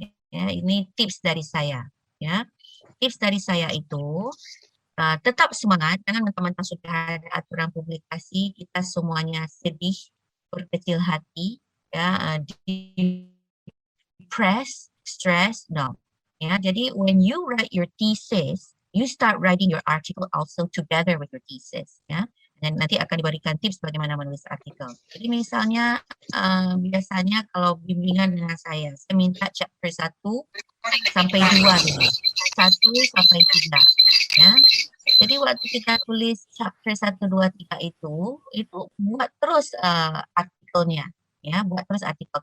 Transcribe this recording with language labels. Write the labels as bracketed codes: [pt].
[id] Ya, ini tips dari saya. Ya, tips dari saya itu tetap semangat, jangan mentang-mentang sudah ada aturan publikasi kita semuanya sedih, berkecil hati, ya, [en] depressed, stress, no. [id] Ya, jadi [en] when you write your thesis, you start writing your article also together with your thesis, ya. [id] Dan nanti akan diberikan tips bagaimana menulis artikel. Jadi misalnya biasanya kalau bimbingan dengan saya minta chapter 1 sampai 2 dulu. 1 sampai 3. Ya. Jadi waktu kita tulis chapter 1, 2, 3 itu buat terus artikelnya. Ya, buat terus artikel.